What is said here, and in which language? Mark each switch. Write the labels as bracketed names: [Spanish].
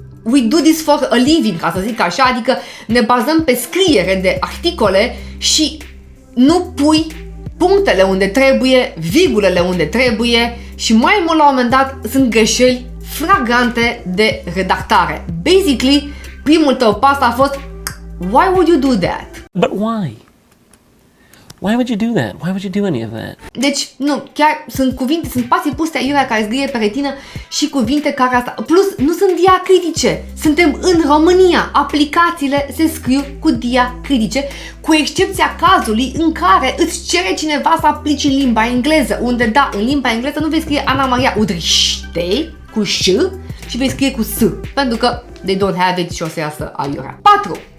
[English] we do this for a living, [Romanian] ca să zic așa, adică ne bazăm pe scriere de articole și nu pui punctele unde trebuie, virgulele unde trebuie și mai mult la un moment dat sunt greșeli flagrante de redactare. [English] Basically, [Romanian] primul tău pas a fost [English] why would you do that? But why? Why would you do that? Why would you do any of that? [Romanian] Deci, nu, chiar sunt cuvinte, sunt spații puse aiurea care scrie pe retină și cuvinte care asta. Plus, nu sunt diacritice. Suntem în România. Aplicațiile se scriu cu diacritice, cu excepția cazului în care îți cere cineva să aplici în limba engleză, unde, da, în limba engleză nu vei scrie Ana Maria Udriște cu ș și vei scrie cu s, pentru că [English] they don't have it [Romanian] și o să iasă aiurea. 4.